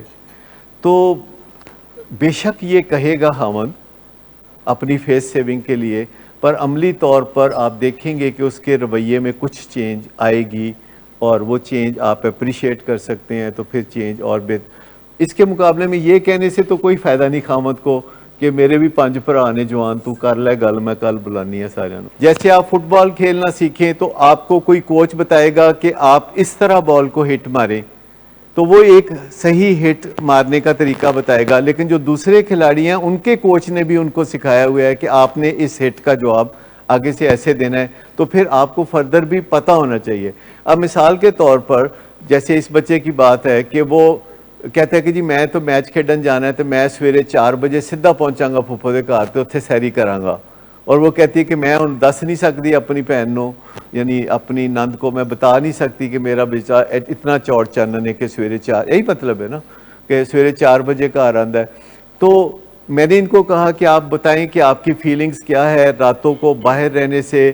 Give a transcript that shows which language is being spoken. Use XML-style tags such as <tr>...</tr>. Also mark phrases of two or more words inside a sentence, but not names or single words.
<ur>تو بے شک یہ کہے گا خامد اپنی فیس سیونگ کے لیے، پر عملی طور پر آپ دیکھیں گے کہ اس کے رویے میں کچھ چینج آئے گی اور وہ چینج آپ اپریشیٹ کر سکتے ہیں. تو پھر چینج اور بہتر. اس کے مقابلے میں یہ کہنے سے تو کوئی فائدہ نہیں خامد کو کہ میرے بھی 5</ur> <pa>ਭਰਾ ਨੇ ਜਵਾਨ, ਤੂੰ ਕਰ ਲੈ ਗੱਲ, ਮੈਂ ਕੱਲ ਬੁਲਾਨੀ ہے ਸਾਰਿਆਂ ਨੂੰ.</pa> <ur>جیسے آپ فٹ بال کھیلنا سیکھیں تو آپ کو کوئی کوچ بتائے گا کہ آپ اس طرح بال کو ہٹ ماریں, تو وہ ایک صحیح ہٹ مارنے کا طریقہ بتائے گا. لیکن جو دوسرے کھلاڑی ہیں ان کے کوچ نے بھی ان کو سکھایا ہوا ہے کہ آپ نے اس ہٹ کا جواب آگے سے ایسے دینا ہے, تو پھر آپ کو فردر بھی پتہ ہونا چاہیے. اب مثال کے طور پر جیسے اس بچے کی بات ہے کہ وہ کہتا ہے کہ جی</ur> <pa>میں تو میچ کھیڈن جانا ہے, تو میں سویرے 4 بجے سیدھا پہنچاں گا پھوپھو دے گھر تے اتھے سیری کراں گا.</pa> <ur>اور وہ کہتی ہے کہ</ur> <pa>میں ہن دس نہیں سکتی اپنی بہن نو,</pa> <ur>یعنی اپنی نند کو میں بتا نہیں سکتی کہ میرا بیٹا اتنا چوڑ چانن ہے کہ سویرے 4, یہی مطلب ہے نا کہ سویرے 4 بجے گھر آندا ہے. تو میں نے ان کو کہا کہ آپ بتائیں کہ آپ کی فیلنگز کیا ہے راتوں کو باہر رہنے سے.</ur>